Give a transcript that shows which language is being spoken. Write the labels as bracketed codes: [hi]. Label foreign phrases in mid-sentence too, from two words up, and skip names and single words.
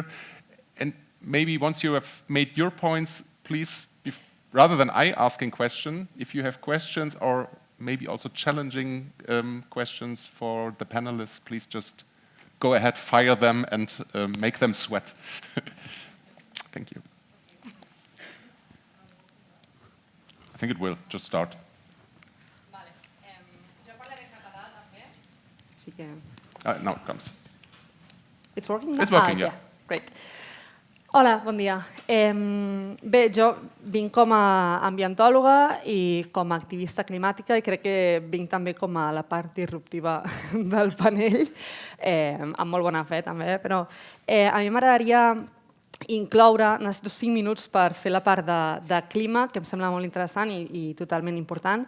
[en] And maybe once you have made your points, please, rather than I asking questions, if you have questions or maybe also challenging questions for the panelists, please just go ahead, fire them, and make them sweat. Thank you. I think it will. Just start. [ca] Vale. Jo parlaré en català, també. Així que... [en] Now it comes. It's working? It's working, yeah. Great. [ca] Hola, bon dia. Bé, jo vinc com a ambientòloga i com a activista climàtica i crec que vinc també com a la part disruptiva del panell, amb molt bona fe també, però a mi m'agradaria incloure, necessito 5 minuts per fer la part de clima, que em sembla molt interessant i totalment important.